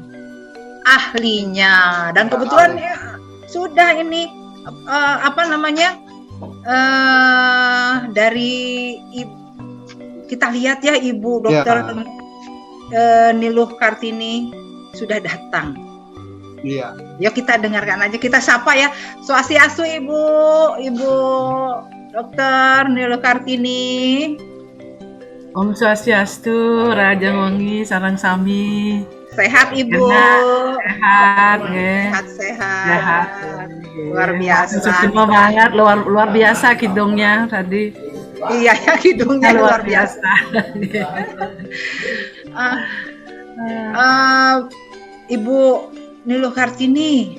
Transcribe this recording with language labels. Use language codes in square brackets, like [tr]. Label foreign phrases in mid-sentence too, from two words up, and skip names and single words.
[id] Ahlinya, dan kebetulan sudah ini dari kita lihat ya Ibu Dokter Niluh Kartini sudah datang. Iya. Ya kita dengarkan aja, kita sapa ya. Swastiastu Ibu Dokter Niluh Kartini. [ban] Om Swastiastu, Raja Wangi, Sarang Sami. [id] Sehat Ibu. Sehat, sehat. Luar biasa. Terima banget, luar biasa kidungnya tadi. Iya ya, kidungnya luar biasa. Ibu Niluh Kartini.